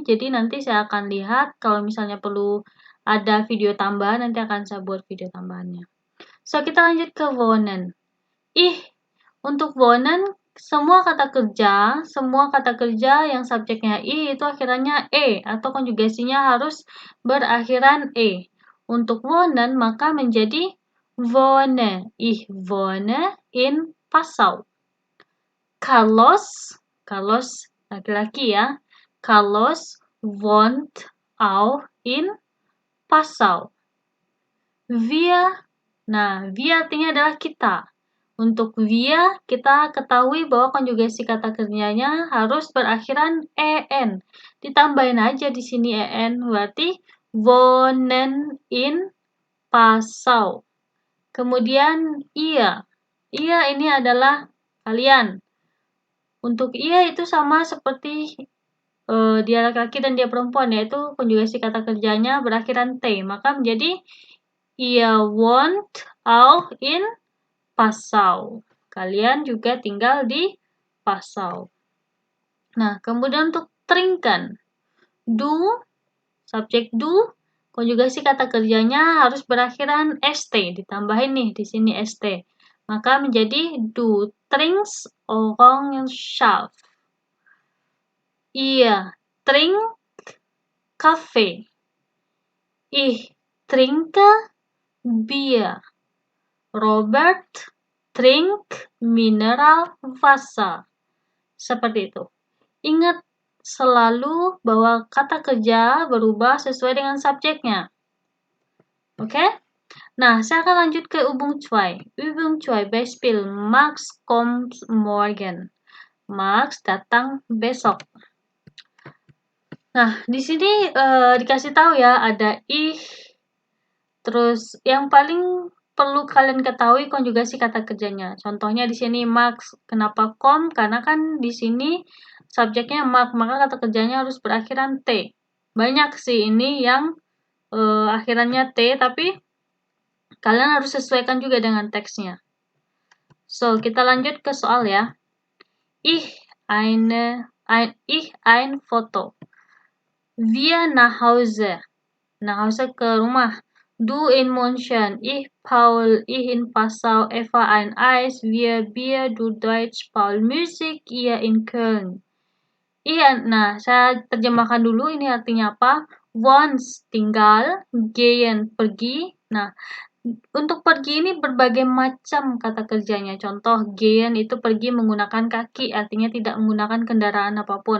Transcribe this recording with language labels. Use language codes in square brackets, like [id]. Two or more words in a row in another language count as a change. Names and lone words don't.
[id] Jadi nanti saya akan lihat kalau misalnya perlu ada video tambahan, nanti akan saya buat video tambahannya. So, kita lanjut ke wohnen. Untuk wohnen, semua kata kerja yang subjeknya itu akhirannya E atau konjugasinya harus berakhiran E. Untuk wohnen maka menjadi wohne. [de] Ich wohne in Passau. [id] Carlos laki-laki ya. [de] Carlos wohnt auch in Passau. [id] Wir artinya adalah kita. Untuk wir, kita ketahui bahwa konjugasi kata kerjanya harus berakhiran en. Ditambahin aja di sini en, berarti [de] wohnen in Passau. [id] Kemudian iya. Iya ini adalah kalian. Untuk iya itu sama seperti dia laki-laki dan dia perempuan, yaitu konjugasi kata kerjanya berakhiran t. Maka menjadi [de] ihr wohnt auch in Passau. [id] Kalian juga tinggal di Passau. Nah, kemudian untuk trinken. Du, subjek du, konjugasi kata kerjanya harus berakhiran st. Ditambahin nih di sini st. Maka menjadi [de] du trinkst Orangensaft. Ihr trinkt Kaffee. Ich trinke Bier. Robert trinkt Mineralwasser. [id] Seperti itu. Ingat selalu bahwa kata kerja berubah sesuai dengan subjeknya. Oke? Nah, saya akan lanjut ke Übung 2. [de] Übung 2, Beispiel. Max kommt morgen. [id] Max datang besok. Nah, di sini dikasih tahu ya, ada ich. Terus yang paling perlu kalian ketahui konjugasi kata kerjanya. Contohnya di sini Max, kenapa kom? Karena kan di sini subjeknya Max, maka kata kerjanya harus berakhiran t. Banyak sih ini yang akhirannya t, tapi kalian harus sesuaikan juga dengan teksnya. So, kita lanjut ke soal ya. [de] Ich ein Foto. Wir nach Hause. Nach Hause [id] ke rumah. [de] Du in München, ich Paul, ich in Passau, Eva ein Eis, wir Bier, du Deutsch, Paul Musik, ihr in Köln. [id] Iya, nah saya terjemahkan dulu ini artinya apa. Once, tinggal, gehen, pergi. Nah, untuk pergi ini berbagai macam kata kerjanya. Contoh, gehen itu pergi menggunakan kaki, artinya tidak menggunakan kendaraan apapun.